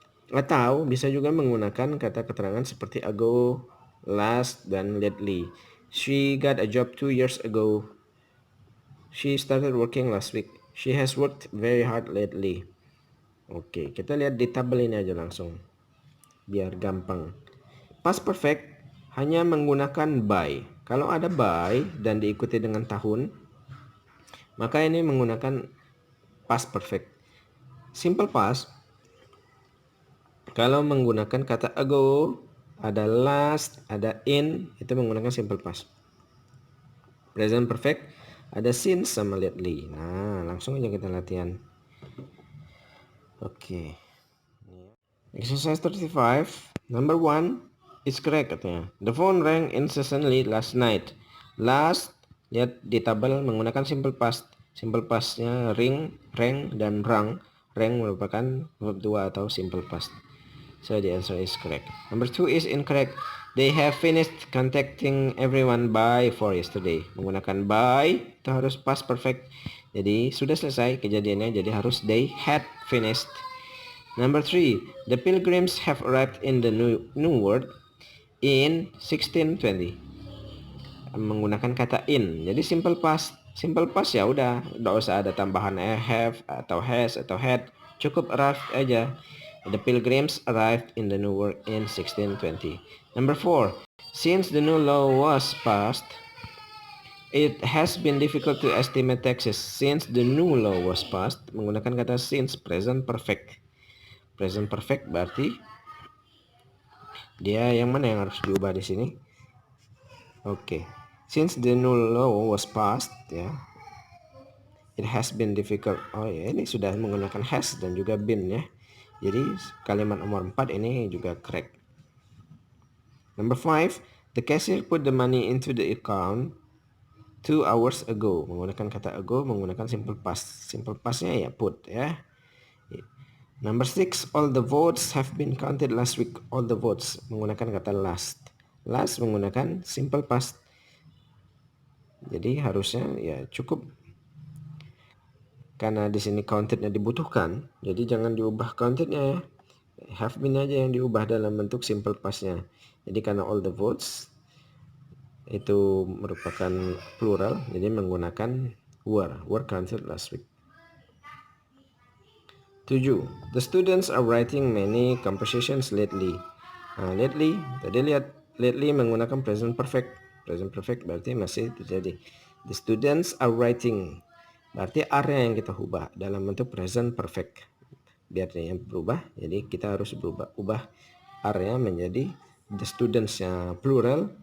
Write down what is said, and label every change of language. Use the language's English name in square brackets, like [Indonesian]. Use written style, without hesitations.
[Indonesian] Atau bisa juga menggunakan kata keterangan seperti ago, last, dan lately. [English] She got a job 2 years ago. She started working last week. She has worked very hard lately. [Indonesian] Oke, kita lihat di tabel ini aja langsung. Biar gampang. Past perfect hanya menggunakan by. Kalau ada by dan diikuti dengan tahun, maka ini menggunakan past perfect. Simple past, kalau menggunakan kata ago, ada last, ada in, itu menggunakan simple past. Present perfect, ada since sama lately. Nah, langsung aja kita latihan. Oke. [English] Exercise 35, number 1 is correct [Indonesian] katanya. [English] The phone rang incessantly last night. [Indonesian] Last, lihat di tabel menggunakan simple past. Simple pastnya ring, rang, dan rang. Rang merupakan verb 2 atau simple past. [English] So the answer is correct. Number 2 is incorrect. They have finished contacting everyone by 4 yesterday. [Indonesian] Menggunakan by itu harus past perfect. Jadi sudah selesai kejadiannya, jadi harus [English] they had finished. Number 3, the pilgrims have arrived in the new world in 1620. [Indonesian] Menggunakan kata in, jadi simple past. Simple past ya udah, nggak usah ada tambahan have atau has atau had, cukup arrived aja. [English] The pilgrims arrived in the new world in 1620. Number 4, since the new law was passed, it has been difficult to estimate taxes. Since the new law was passed, [Indonesian] menggunakan kata [English] since, present perfect. [Indonesian] Present perfect berarti dia yang mana yang harus diubah di sini? Oke. [English] Since the new law was passed ya. It has been difficult. [Indonesian] Oh ya, ini sudah menggunakan has dan juga been ya. Jadi kalimat nomor 4 ini juga correct. [English] Number 5, the cashier put the money into the account 2 hours ago. [Indonesian] Menggunakan kata ago, menggunakan simple past. Simple pastnya ya put ya. [English] Number 6, all the votes have been counted last week. [Indonesian] All the votes menggunakan kata last. Last menggunakan simple past. Jadi harusnya ya cukup. Karena di sini countednya dibutuhkan, jadi jangan diubah countednya ya. Have been aja yang diubah dalam bentuk simple pastnya. Jadi karena all the votes itu merupakan plural, jadi menggunakan [English] were counted last week. 7. The students are writing many compositions lately. [Indonesian] Nah, lately, tadi lihat lately menggunakan present perfect. Present perfect berarti masih terjadi. [English] The students are writing. [Indonesian] Berarti are yang kita ubah dalam bentuk present perfect. Biar dia berubah, jadi kita harus ubah are menjadi the students-nya plural.